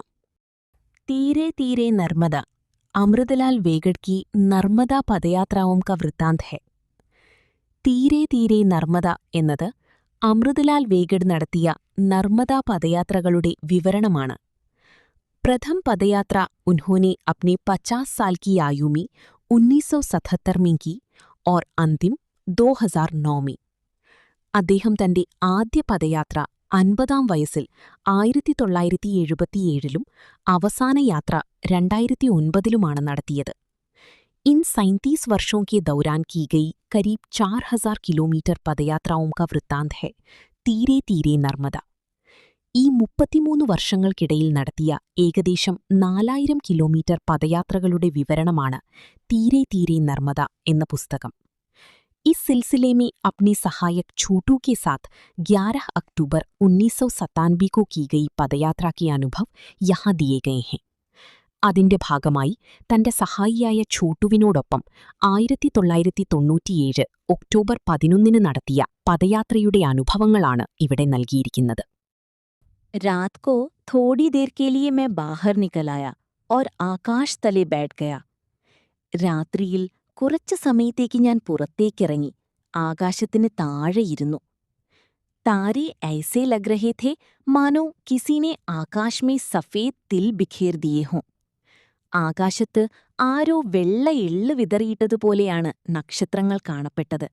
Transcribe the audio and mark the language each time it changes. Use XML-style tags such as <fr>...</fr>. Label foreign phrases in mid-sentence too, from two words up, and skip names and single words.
<hi>तीरे तीरे नर्मदा अमृतलाल वेगड़ की नर्मदा पदयात्राओं का वृत्तांत है.</hi> <ml>തീരെ തീരെ നർമ്മദ എന്നത് അമൃതലാൽ വേഗഡ് നടത്തിയ നർമ്മദ പദയാത്രകളുടെ വിവരണമാണ്.</ml> <hi>प्रथम पदयात्रा उन्होंने अपने 50 साल की आयु में 1977 में की और अंतिम 2009 में.</hi> <ml>അദ്ദേഹം തന്റെ ആദ്യ പദയാത്ര 50-ാം വയസ്സിൽ 1977-ലും അവസാന യാത്ര 2009-ലുമാണ് നടത്തിയത്.</ml> <hi>इन 37 वर्षों के दौरान की गई करीब 4000 किलोमीटर पदयात्राओं का वृत्तांत है തീരെ തീരെ നർമ്മദ.</hi> <ml>ഈ 33 വർഷങ്ങൾക്കിടയിൽ നടത്തിയ ഏകദേശം 4000 കിലോമീറ്റർ പദയാത്രകളുടെ വിവരണമാണ് തീരെ തീരെ നർമ്മദ എന്ന പുസ്തകം.</ml> <hi>इस सिलसिले में अपने सहायक छोटू के साथ 11 अक्टूबर 1997 को की गई पदयात्रा के अनुभव यहाँ दिए गए हैं.</hi> <ml>അതിന്റെ ഭാഗമായി തന്റെ സഹായിയായ ഛോട്ടുവിനോടൊപ്പം 1997 ഒക്ടോബർ 11 നടത്തിയ പദയാത്രയുടെ അനുഭവങ്ങളാണ് ഇവിടെ നൽകിയിരിക്കുന്നത്.</ml> <hi>रात को थोड़ी देर के लिए मैं बाहर निकल आया और आकाश तले बैठ गया.</hi> <ml>രാത്രിയിൽ കുറച്ചു സമയത്തേക്ക് ഞാൻ പുറത്തേക്കിറങ്ങി ആകാശത്തിന് താഴെയിരുന്നു.</ml> <hi>तारे ऐसे लग रहे थे मानो किसी ने आकाश में सफ़ेद तिल बिखेर दिए हों.</hi> <ml>ആകാശത്ത് ആരോ വെള്ള എള്ള് വിതറിയിട്ടതുപോലെയാണ് നക്ഷത്രങ്ങൾ കാണപ്പെട്ടത്.</ml>